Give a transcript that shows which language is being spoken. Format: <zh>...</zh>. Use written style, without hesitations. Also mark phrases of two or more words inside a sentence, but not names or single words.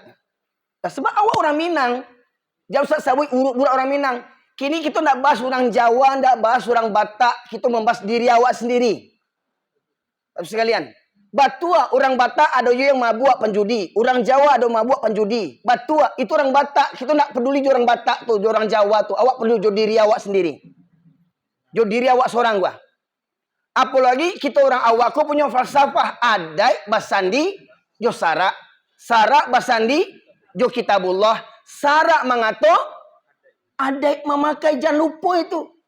<min>Nah, sebab awak orang Minang. Jangan Ustaz sebut urut-urut orang Minang. Kini kita nak bahas orang Jawa, nak bahas orang Batak. Kita membahas diri awak sendiri. Tapi sekalian, Batua, orang Batak ada yang mabuk penjudi.</min> <id>Orang Jawa ada mabuk penjudi.</id> <min>Batua, itu orang Batak. Kita nak peduli orang Batak tu, orang Jawa tu. Awak perlu jo diri awak sendiri. Jo diri awak seorang gua. Apalagi kita orang awak ko punya falsafah adai basandi jo sarak, sarak basandi jo kitabullah, sarak mengato adai memakai, jangan lupa itu.</min>